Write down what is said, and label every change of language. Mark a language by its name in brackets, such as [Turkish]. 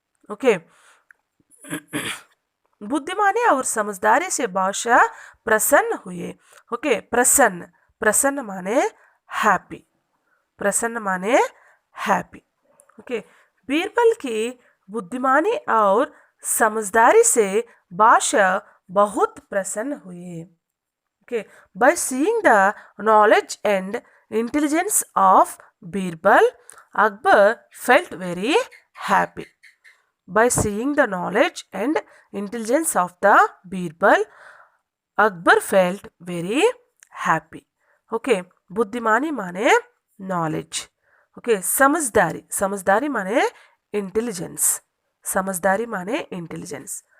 [Hindi] Okay, बुद्धिमानी और समझदारी से बादशाह प्रसन्न हुए। ओके, प्रसन्न, प्रसन्न माने हैप्पी, प्रसन्न माने हैप्पी। ओके, बीरबल की बुद्धिमानी और समझदारी से बादशाह बहुत प्रसन्न हुए। [English] Okay, by seeing the knowledge and intelligence of Birbal, Akbar felt very happy. By seeing the knowledge and intelligence of the Birbal, Akbar felt very happy. [Hindi] Okay, बुद्धिमानी माने knowledge. Okay, समझदारी, समझदारी माने intelligence, समझदारी माने intelligence.